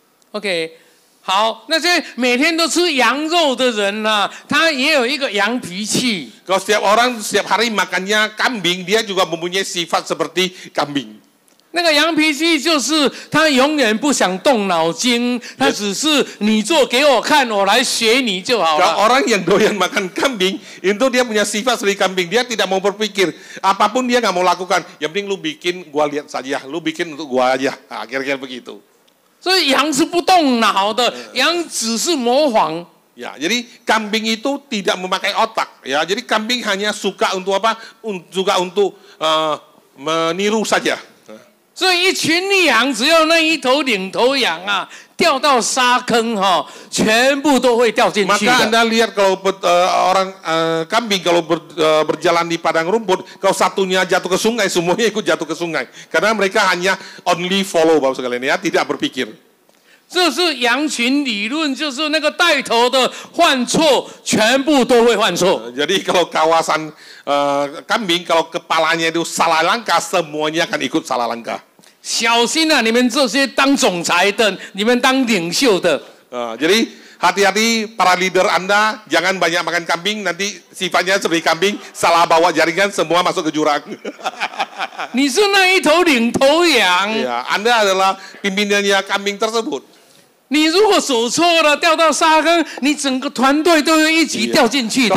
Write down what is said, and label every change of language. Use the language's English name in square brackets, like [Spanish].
[Chinese] OK， 好，那些每天都吃羊肉的人啊，他也有一个羊脾气。 [Indonesian] Kalau setiap orang setiap hari makannya kambing, dia juga mempunyai sifat seperti kambing. [Chinese] 那个羊脾气就是他永远不想动脑筋，他只是你做给我看，我来学你就好 [Indonesian] Kalau [Chinese] 了。 [Indonesian] orang yang doyan makan kambing, itu dia punya sifat seperti kambing. Dia tidak mau berpikir, apapun dia nggak mau lakukan. Yang penting lu bikin, gua lihat saja. Lu bikin untuk gua aja. Nah, kira-kira begitu. [Chinese] 所以羊是不动脑的，羊只是模仿。 [Indonesian] Ya, jadi kambing itu tidak memakai otak. Ya, jadi kambing hanya suka untuk apa? Juga untuk meniru saja. [Chinese] 所以一群羊，只要那一头领头羊啊，掉到沙坑哈，全部都会掉进去的。 [Indonesian] Maka Anda lihat kalau orang kambing kalau berjalan di padang rumput, kalau satunya jatuh ke sungai, semuanya ikut jatuh ke sungai. Karena mereka hanya [English] only follow, [Indonesian] Bapak sekalian ya, tidak berpikir. [Chinese] 这是羊群理论，就是那个带头的犯错，全部都会犯错。 [Indonesian] Jadi kalau kawasan kambing, kalau kepalanya itu salah langkah, semuanya akan ikut salah langkah. [Chinese] 小心啊！你们这些当总裁的，你们当领袖的。 [Indonesian] Jadi hati-hati para leader Anda, jangan banyak makan kambing, nanti sifatnya seperti kambing, salah bawa jaringan, semua masuk ke jurang. [Chinese] 你是那一头领头羊。 [Indonesian] Ya, Anda adalah pimpinannya kambing tersebut. [Chinese] 你如果走错了，掉到沙坑，你整个团队都会一起掉进去的。